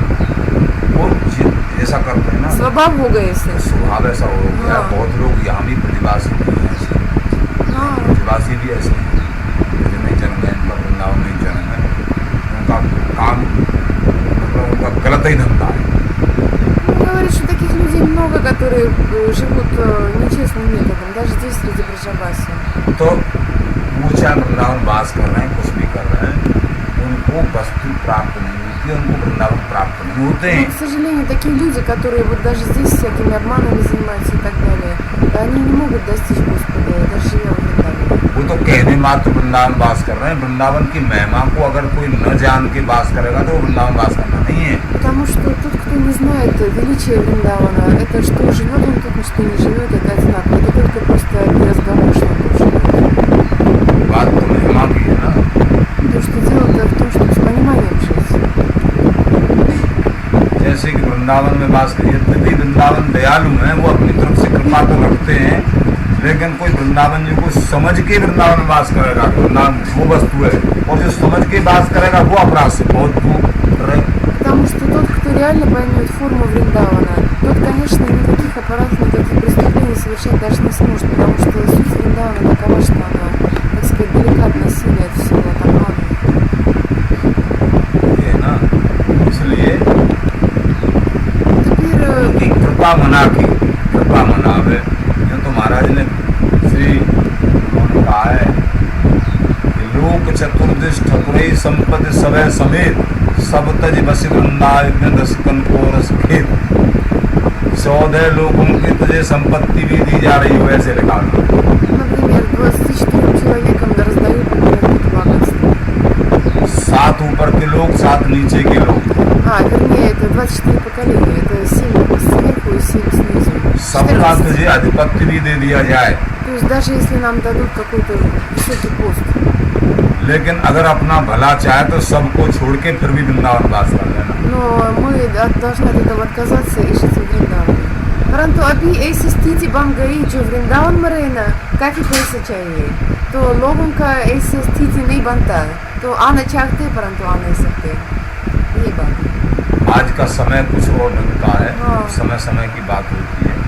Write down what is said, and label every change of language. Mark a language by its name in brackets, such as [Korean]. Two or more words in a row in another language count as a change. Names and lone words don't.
[Hindi] वो ऐसा करते हैं ना, स्वभाव हो गए ऐसे। स्वभाव ऐसा हो गया। हाँ। बहुत लोग यहाँ भी प्रतिवासी भी हैं ऐसे, हाँ प्रतिवासी भी ऐसे हैं जो नहीं जन्म है, इनका वृंदावन नहीं जन्म है, उनका काम मतलब उनका गलत ही धंधा है। [Russian] Он говорит, что таких людей много, которые живут нечестным методом, даже здесь среди Браджабаси. [Hindi] तो वो चाहे वृंदावन वास कर रहे हैं, कुछ भी कर रहे हैं, उनको वस्तु प्राप्त नहीं होती है, उनको वृंदावन प्राप्त नहीं होते [Russian] Но, [Hindi] हैं। [Russian] к сожалению, такие люди, которые вот даже здесь всякими обманами занимаются и так далее, они не могут достичь Господа, даже живя в Вриндаване. [Hindi] वो तो कहने मात्र वृंदावन वास कर रहे हैं। वृंदावन की महिमा को अगर कोई न जान के वास करेगा तो वो वृंदावन वास करना नहीं है। [Russian] Потому что тот, кто не знает величия Вриндавана, это что живет он тут, что не живет, это одинаково. Это только просто разговор, что он тут живет. [Hindi] बात तो महिमा की है ना। [Russian] То, что дело-то в том, чтобы с пониманием жить. [Hindi] जैसे कि वृंदावन में वास करिए, यद्यपि वृंदावन दयालु हैं, वो अपनी तरफ से कृपा तो रखते हैं, लेकिन कोई वृंदावन जी को समझ के वृंदावन में वास करेगा, वृंदावन वो वस्तु है, और जो समझ के वास करेगा वो अपराध से बहुत दूर रहे। [Russian] Потому что тот, кто реально поймет форму Вриндавана, тот, конечно, никаких аппаратов, никаких преступлений совершать даже не сможет, потому что суть Вриндавана такова, что она, так сказать, далека от насилия, от всего от обмана. [Hindi] ये ना, इसलिए [Russian] Теперь [Hindi] उनकी कृपा मनावे। ये तो महाराज ने श्री उन्होंने कहा है कि लोक चतुर्दिश ठकुरई संपत्ति सवै समेत सब तज बस वृंदावन रसिकन को रस खेत। 14 लोगों की तुझे संपत्ति भी दी जा रही हो, ऐसे लिखा। [Russian] например, 24 человекам раздают, например, богатство. [Hindi] 7 ऊपर के लोग, 7 नीचे के लोग, [Russian] Вернее, это 24 поколения, это 7 сверху и 7 снизу. [Hindi] सबका 14. तुझे अधिपत्य भी दे दिया जाए। [Russian] То есть даже если нам дадут какой-то высокий пост, [Hindi] लेकिन अगर अपना भला चाहे तो सबको छोड़ के फिर भी वृंदावन वास कर लेना। [Russian] но мы должны от этого отказаться и жить в Вриндаване. [Hindi] परंतु अभी ऐसी स्थिति बन गई जो वृंदावन में रहना काफी पैसा चाहिए, तो लोगों का ऐसी स्थिति नहीं बनता, तो आना चाहते परंतु आ नहीं सकते, ये बात है। आज का समय कुछ और ढंग का है। हाँ। समय समय की बात होती है।